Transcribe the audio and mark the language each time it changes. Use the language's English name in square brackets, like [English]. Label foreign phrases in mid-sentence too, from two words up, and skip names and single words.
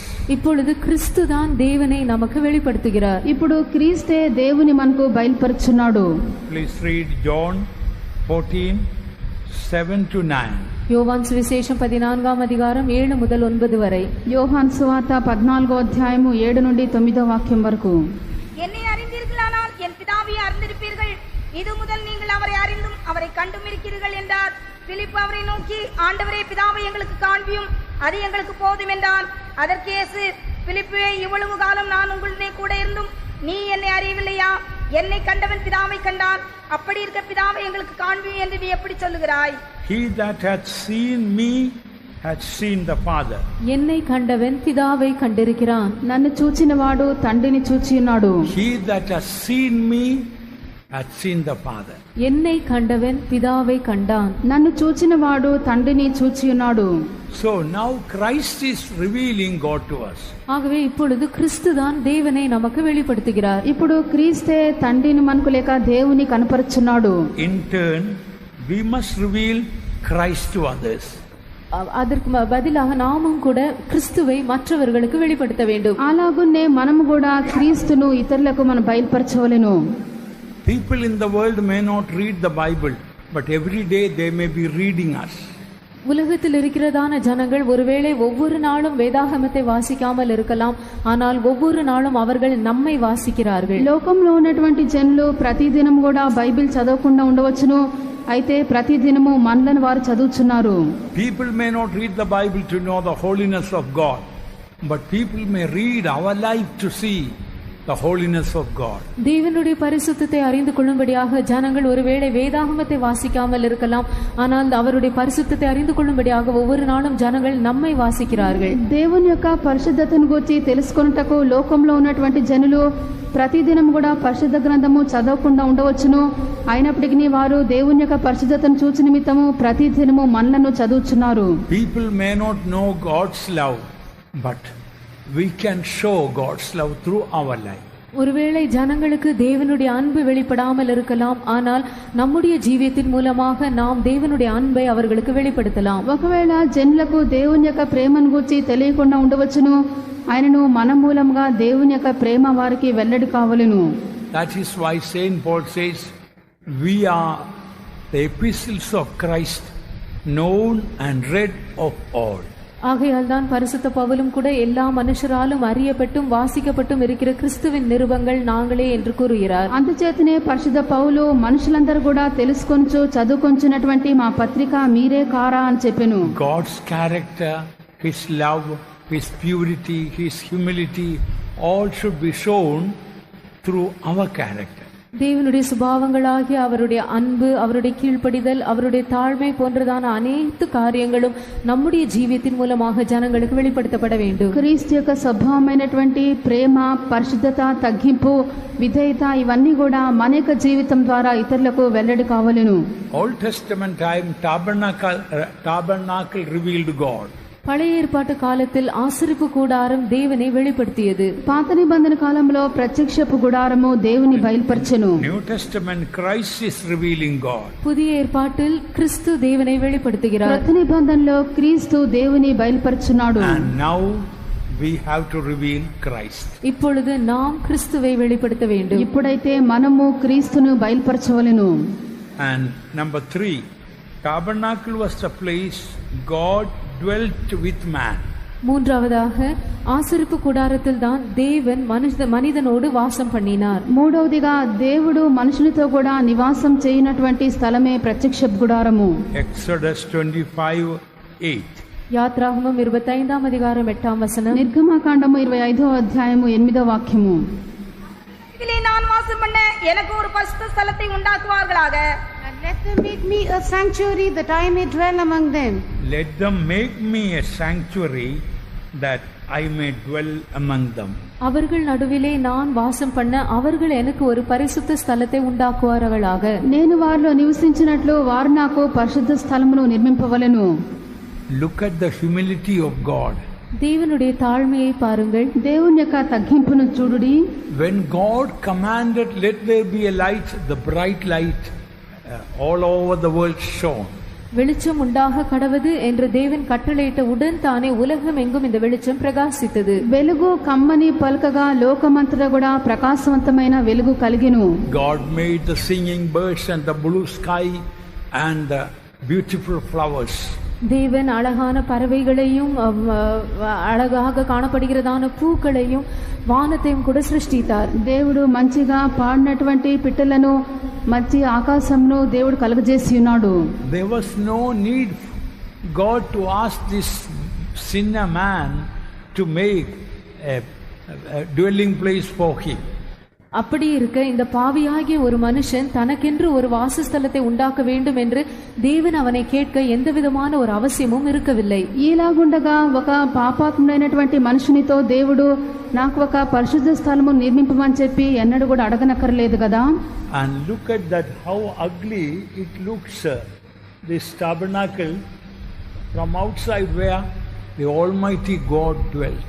[Tamil] இப்பொழுது கிறிஸ்து தான் தேவனை நமக்கு வெளிப்படுத்துகிறார். [Telugu] ఇప్పుడు క్రీస్తే దేవుని మనకు బయలుపరుచున్నాడు. [English] Please read John 14:7-9. [Tamil] யோவான் சுவிசேஷம் 14ஆம் அதிகாரம் 7 முதல் 9 வரை. [Telugu] யோவான் சுவார்త 14వ అధ్యాయము 7 నుండి 9వ వాక్యం వరకు. [Tamil] என்னை அறிந்தீர்களானால் என் பிதாவை அறிந்திருப்பீர்கள். இது முதல் நீங்கள் அவரை அறிந்தும் அவரை கண்டும் இருக்கிறீர்கள் என்றார். பிலிப்பு அவரை நோக்கி, ஆண்டவரே, பிதாவை எங்களுக்கு காண்பியும், அது எங்களுக்கு போதும் என்றான். அதற்கு இயேசு, பிலிப்பே, இவ்வளவு காலம் நான் உங்களுடனே கூட இருந்தும் நீ என்னை அறியவில்லையா? என்னை கண்டவன் பிதாவை கண்டான். அப்படி இருக்க பிதாவை எங்களுக்கு காண்பியும் என்று நீ எப்படி சொல்லுகிறாய்? [English] He that hath seen me hath seen the Father. [Tamil] என்னை கண்டவன் பிதாவை கண்டிருக்கிறான். [Telugu] నన్ను చూచినవాడు తండ్రిని చూచి ఉన్నాడు. [English] He that hath seen me hath seen the Father. [Tamil] என்னை கண்டவன் பிதாவை கண்டான். [Telugu] నన్ను చూచినవాడు తండ్రిని చూచి ఉన్నాడు. [English] So now Christ is revealing God to us. [Tamil] ஆகவே இப்பொழுது கிறிஸ்து தான் தேவனை நமக்கு வெளிப்படுத்துகிறார். [Telugu] ఇప్పుడు క్రీస్తే తండ్రిని మనకు లేక దేవుని కనపరుచున్నాడు. [English] In turn, we must reveal Christ to others. [Tamil] அதற்கு பதிலாக நாமும் கூட கிறிஸ்துவை மற்றவர்களுக்கு வெளிப்படுத்த வேண்டும். [Telugu] అలాగునే మనము కూడా క్రీస్తును ఇతరులకు మనం బయలుపరచవలెను. [English] People in the world may not read the Bible, but every day they may be reading us. [Tamil] உலகத்தில் இருக்கிறதான ஜனங்கள் ஒருவேளை ஒவ்வொரு நாளும் வேதாகமத்தை வாசிக்காமல் இருக்கலாம், ஆனால் ஒவ்வொரு நாளும் அவர்கள் நம்மை வாசிக்கிறார்கள். [Telugu] లోకంలో ఉన్నటువంటి జనులు ప్రతిదినం కూడా బైబిల్ చదవకుండా ఉండవచ్చును, అయితే ప్రతిదినము మనలను వారు చదువుచున్నారు. [English] People may not read the Bible to know the holiness of God, but people may read our life to see the holiness of God. [Tamil] தேவனுடைய பரிசுத்தத்தை அறிந்து கொள்ளும்படியாக ஜனங்கள் ஒருவேளை வேதாகமத்தை வாசிக்காமல் இருக்கலாம், ஆனால் அவருடைய பரிசுத்தத்தை அறிந்து கொள்ளும்படியாக ஒவ்வொரு நாளும் ஜனங்கள் நம்மை வாசிக்கிறார்கள். [Telugu] దేవుని యొక్క పరిశుద్ధతను గురించి తెలుసుకొనుటకు లోకంలో ఉన్నటువంటి జనులు ప్రతిదినం కూడా పరిశుద్ధ గ్రంథము చదవకుండా ఉండవచ్చును, అయినప్పటికీ వారు దేవుని యొక్క పరిశుద్ధతను చూచి నిమిత్తము ప్రతిదినము మనలను చదువుచున్నారు. [English] People may not know God's love, but we can show God's love through our life. [Tamil] ஒருவேளை ஜனங்களுக்கு தேவனுடைய அன்பு வெளிப்படாமல் இருக்கலாம், ஆனால் நம்முடைய ஜீவியத்தின் மூலமாக நாம் தேவனுடைய அன்பை அவர்களுக்கு வெளிப்படுத்தலாம். [Telugu] ఒకవేళ జనులకు దేవుని యొక్క ప్రేమను గురించి తెలియకుండా ఉండవచ్చును, ఆయనను మన మూలంగా దేవుని యొక్క ప్రేమ వారికి వెల్లడి కావలెను. [English] That is why Saint Paul says, we are the epistles of Christ, known and read of all. [Tamil] ஆகையால் தான் பரிசுத்த பவுலும் கூட எல்லா மனுஷராலும் அறியப்பட்டும் வாசிக்கப்பட்டும் இருக்கிற கிறிஸ்துவின் நிருபங்கள் நாங்களே என்று கூறுகிறார். [Telugu] అందుచేతనే పరిశుద్ధ పౌలు మనుషులందరూ కూడా తెలుసుకొంచు చదువుకొంచున్నటువంటి మా పత్రిక మీరే కారా అని చెప్పెను. [English] God's character, His love, His purity, His humility, all should be shown through our character. [Tamil] தேவனுடைய சுபாவங்களாகிய அவருடைய அன்பு, அவருடைய கீழ்ப்படிதல், அவருடைய தாழ்மை போன்றதான அனைத்து காரியங்களும் நம்முடைய ஜீவிதம் மூலமாக ஜனங்களுக்கு வெளிப்படுத்தப்பட வேண்டும். [Telugu] క్రీస్తు యొక్క స్వభావమైనటువంటి ప్రేమ, పరిశుద్ధత, తగ్గింపు, విధేయత ఇవన్నీ కూడా మన యొక్క జీవితం ద్వారా ఇతరులకు వెల్లడి కావాలను. [English] Old Testament time tabernacle revealed God. [Tamil] பழைய ஏற்பாட்டு காலத்தில் ஆசரிப்பு கூடாரம் தேவனை வெளிப்படுத்தியது. [Telugu] పాత నిబంధన కాలంలో ప్రత్యక్షపు గుడారము దేవుని బయలుపరచెను. [English] New Testament Christ is revealing God. [Tamil] புதிய ஏற்பாட்டில் கிறிஸ்து தேவனை வெளிப்படுத்துகிறார். [Telugu] కొత్త నిబంధనలో క్రీస్తు దేవుని బయలుపరచున్నాడు. [English] And now we have to reveal Christ. [Tamil] இப்பொழுது நாம் கிறிஸ்துவை வெளிப்படுத்த வேண்டும். [Telugu] ఇప్పుడైతే మనము క్రీస్తును బయలుపరచవలెను. [English] And number 3, tabernacle was the place God dwelt with man. [Tamil] மூன்றாவதாக ஆசரிப்பு கூடாரத்தில் தான் தேவன் மனிதனோடு வாசம் பண்ணினார். [Telugu] మూడవదిగా దేవుడు మనుషులతో కూడా నివాసం చేయనటువంటి స్థలమే ప్రత్యక్ష గుడారము. [English] Exodus 25:8. [Tamil] யாத்ராகமம் 25ஆம் அதிகாரம் 8ஆம் வசனம். [Telugu] నిర్గమకాండము 25వ అధ్యాయము 8వ వాక్యము. [Tamil] இதிலே நான் வாசம் பண்ண எனக்கு ஒரு பரிசுத்த ஸ்தலத்தை உண்டாக்குவார்களாக. [English] And let them make me a sanctuary that I may dwell among them. Let them make me a sanctuary that I may dwell among them. [Tamil] அவர்கள் நடுவிலே நான் வாசம் பண்ண அவர்கள் எனக்கு ஒரு பரிசுத்த ஸ்தலத்தை உண்டாக்குவார்களாக. [Telugu] నేను వారిలో నివసించినట్లు వారు నాకు పరిశుద్ధ స్థలమును నిర్మింపవలెను. [English] Look at the humility of God. [Tamil] தேவனுடைய தாழ்மையை பாருங்கள். [Telugu] దేవుని యొక్క తగ్గింపును చూడుడి. [English] When God commanded, let there be a light, the bright light all over the world shone. [Tamil] வெளிச்சம் உண்டாக கடவது என்று தேவன் கட்டளையிட்ட உடன் தானே உலகம் எங்கும் இந்த வெளிச்சம் பிரகாசித்தது. [Telugu] వెలుగు కమ్మని పలకగా లోకమంతటా కూడా ప్రకాశవంతమైన వెలుగు కలిగెను. [English] God made the singing birds and the blue sky and the beautiful flowers. [Tamil] தேவன் அழகான பறவைகளையும் அழகாக காணப்படுகிறதான பூக்களையும் வானத்தையும் கூட சிருஷ்டித்தார். [Telugu] దేవుడు మంచిగా పాడినటువంటి పిట్టలను మంచి ఆకాశంను దేవుడు కలుగజేసి ఉన్నాడు. [English] There was no need God to ask this sinner man to make a dwelling place for him. [Tamil] அப்படி இருக்க இந்த பாவியாகிய ஒரு மனுஷன் தனக்கென்று ஒரு வாசஸ்தலத்தை உண்டாக்க வேண்டும் என்று தேவன் அவனை கேட்க எந்த விதமான ஒரு அவசியமும் இருக்கவில்லை. [Telugu] ఈలాగుండగా ఒక పాపాత్ముడైనటువంటి మనుషునితో దేవుడు నాకు ఒక పరిశుద్ధ స్థలము నిర్మింపమని చెప్పి ఎన్నడూ కూడా అడగనక్కర్లేదు కదా. [English] And look at that, how ugly it looks, this tabernacle from outside where the Almighty God dwelt.